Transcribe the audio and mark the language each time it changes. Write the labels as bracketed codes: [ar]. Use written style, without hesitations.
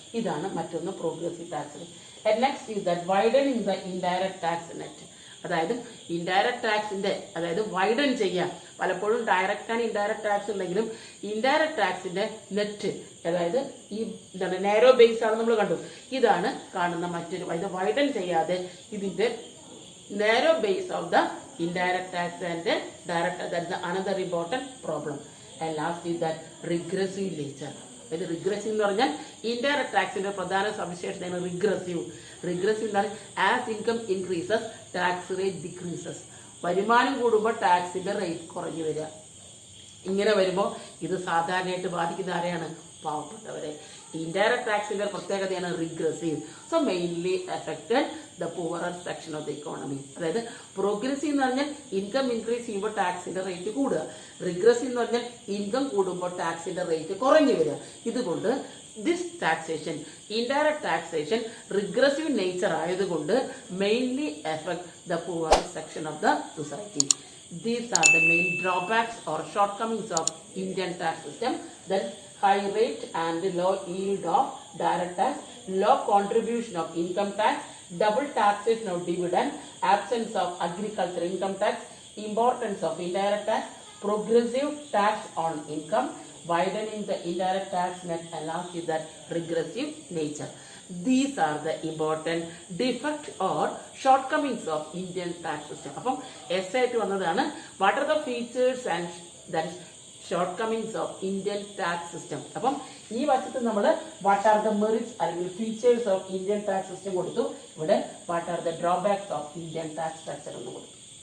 [ml] ഇതാണ് മറ്റൊന്ന് progressive tax. [en] Next is that widening the indirect tax net. [ml] അതായത് indirect ടാക്സിന്റെ അതായത് വൈഡൻ ചെയ്യുക. പലപ്പോഴും [en] direct and indirect tax [ml] ഉണ്ടെങ്കിലും ഇൻഡയറക്ട് ടാക്സിന്റെ നെറ്റ് അതായത് ഈ എന്താണ് നാരോ ബേസ് ആണ് നമ്മൾ കണ്ടു. ഇതാണ് കാണുന്ന മറ്റൊരു. ഇത് വൈഡൻ ചെയ്യാതെ ഇതിന്റെ [en] narrow base of the indirect tax and direct tax. That is another important problem. And last is that regressive nature. [ml] ഇത് റിഗ്രസീവ് എന്ന് പറഞ്ഞാൽ ഇൻഡയറക്ട് ടാക്സിന്റെ പ്രധാന സവിശേഷതയാണ് റിഗ്രസീവ്. റിഗ്രസീവ് എന്ന് പറഞ്ഞാൽ [en] As income increases tax rate decreases. [ml] വരുമാനം കൂടുമ്പോൾ ടാക്സിന്റെ റേറ്റ് കുറഞ്ഞു വരിക. ഇങ്ങനെ വരുമ്പോൾ ഇത് സാധാരണയായിട്ട് ബാധിക്കുന്ന ആരെയാണ്? പാവപ്പെട്ടവരെ. ഇൻഡയറക്ട് ടാക്സിന്റെ പ്രത്യേകതയാണ് regressive. [en] So mainly affected the poorer section of the economy. [ml] അതായത് പ്രോഗ്രസീവ് എന്ന് പറഞ്ഞാൽ ഇൻകം ഇൻക്രീസ് ചെയ്യുമ്പോൾ ടാക്സിന്റെ റേറ്റ് കൂടുക. റിഗ്രസീവ് എന്ന് പറഞ്ഞാൽ ഇൻകം കൂടുമ്പോൾ ടാക്സിന്റെ റേറ്റ് കുറഞ്ഞു വരിക. ഇതുകൊണ്ട് [en] this taxation, indirect taxation regressive nature [ml] ആയതുകൊണ്ട് [en] Mainly affect the poorer section of the society. These are the main drawbacks or shortcomings of Indian tax system. That is high rate and low yield of direct tax, low contribution of income tax, double taxation of dividend, absence of agricultural income tax, importance of indirect tax, progressive tax on income, widening the indirect tax net, and last is that regressive nature. These are the important defects or shortcomings of Indian tax system. [ml] അപ്പം S ആയിട്ട് വന്നതാണ് [en] What are the features and that shortcomings of Indian tax system. [ml] അപ്പം ഈ വശത്ത് നമ്മൾ [en] what are the merits [ml] അല്ലെങ്കിൽ [en] features of Indian tax system [ml] കൊടുത്തു. ഇവിടെ [en] what are the drawbacks of Indian tax structure [ml] എന്ന് കൊടുത്തു.